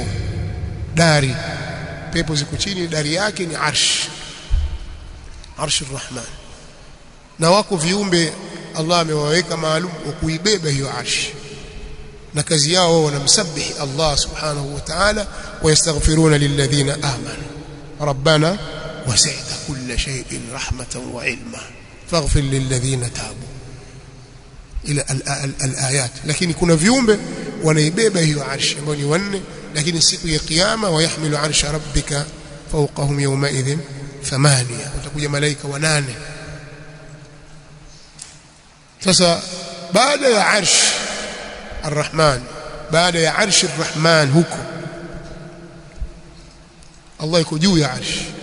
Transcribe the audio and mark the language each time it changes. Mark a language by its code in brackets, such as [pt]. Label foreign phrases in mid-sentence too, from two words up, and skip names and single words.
[sw] Dari pepo ziko chini, dari yake ni [ar] عرش الرحمن. [sw] Na wako viumbe Allah amewaweka maalum wa kuibeba hiyo arshi, na kazi yao wanamsabihi Allah [ar] سبحانه وتعالى, ويستغفرون للذين آمنوا ربنا وسعت كل شيء رحمة وعلما فاغفر للذين تابوا إلى الآية. [sw] Lakini kuna viumbe wanaibeba hiyo arshi ambao ni wanne, lakini siku ya kiyama [ar] ويحمل عرش ربك فوقهم يومئذ [sw] 8, watakuja malaika 8. Sasa baada ya [ar] عرش الرحمن, [sw] baada ya [ar] عرش الرحمن [sw] huko Allah yuko juu ya [ar] عرش.